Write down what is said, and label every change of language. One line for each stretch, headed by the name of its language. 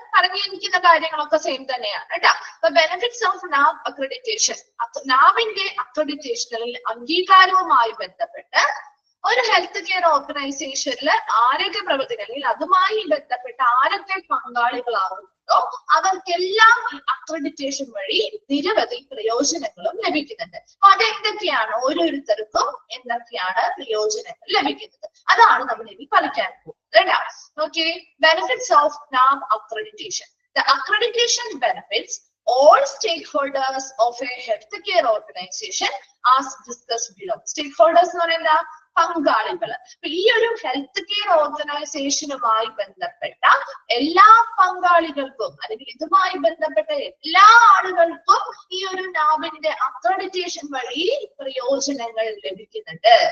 Malayalam: പറഞ്ഞിരിക്കുന്ന കാര്യങ്ങളൊക്കെ സെയിം തന്നെയാണ് കേട്ടോ. അപ്പൊ ബെനിഫിറ്റ്സ് ഓഫ് നാബ് അക്രഡിറ്റേഷൻ, നാബിന്റെ അക്രഡിറ്റേഷനിൽ അംഗീകാരവുമായി ബന്ധപ്പെട്ട് ഒരു ഹെൽത്ത് കെയർ ഓർഗനൈസേഷനിൽ ആരൊക്കെ പ്രവർത്തിക്കുക അല്ലെങ്കിൽ അതുമായി ബന്ധപ്പെട്ട ആരൊക്കെ പങ്കാളികളാവുന്നുണ്ടോ അവർക്കെല്ലാം അക്രഡിറ്റേഷൻ വഴി നിരവധി പ്രയോജനങ്ങളും ലഭിക്കുന്നുണ്ട്. അപ്പൊ അതെന്തൊക്കെയാണ്, ഓരോരുത്തർക്കും എന്തൊക്കെയാണ് പ്രയോജനങ്ങൾ ലഭിക്കുന്നത്, അതാണ് നമ്മൾ ഇനി പഠിക്കാൻ പോകുന്നത്. Okay, benefits of നാബ് accreditation.
English: The accreditation benefits all stakeholders of a healthcare organization as discussed below.
Malayalam: Stakeholders എന്ന് പറയുന്നത് പങ്കാളികൾ. ഈ ഒരു ഹെൽത്ത് കെയർ ഓർഗനൈസേഷനുമായി ബന്ധപ്പെട്ട എല്ലാ പങ്കാളികൾക്കും അല്ലെങ്കിൽ ഇതുമായി ബന്ധപ്പെട്ട എല്ലാ ആളുകൾക്കും ഈ ഒരു നാബിന്റെ അക്രഡിറ്റേഷൻ വഴി പ്രയോജനങ്ങൾ ലഭിക്കുന്നുണ്ട്.